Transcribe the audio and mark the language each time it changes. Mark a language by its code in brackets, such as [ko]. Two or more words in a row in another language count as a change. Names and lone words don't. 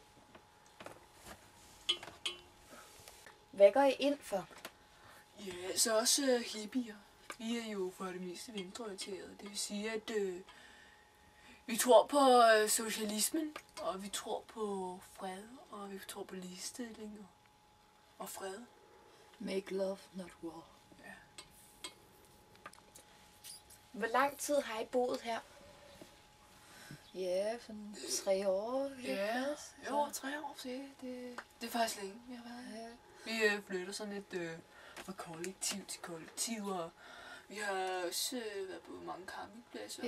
[da] Hvad går I ind for? Ja, så også hippier. Vi er jo for det meste venstreorienterede. Det vil sige, at vi tror på socialismen, og vi tror på fred, og vi tror på ligestilling og fred. [en] Make love, not war. [da] Ja. Hvor lang tid har I boet her? Ja, sådan 3 år. Ja, jo, 3 år til. Det er faktisk længe, vi har været her. Ja. Vi flytter sådan lidt fra kollektiv til kollektiv, og vi har også været på mange campingpladser.